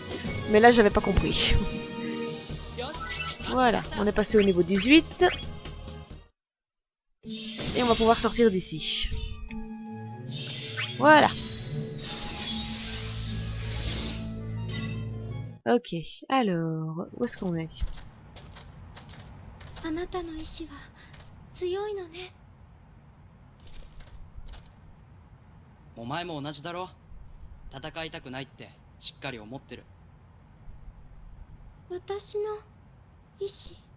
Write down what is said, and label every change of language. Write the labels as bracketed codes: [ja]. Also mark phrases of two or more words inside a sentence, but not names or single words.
[fr] Mais là, j'avais pas compris. Voilà, on est passé au niveau 18. Et on va pouvoir sortir d'ici. Voilà. Ok, alors, où est-ce qu'on est? [ja] あなたの意志は強いのね。お前も同じだろ。戦いたくないってしっかり思ってる。私の意志。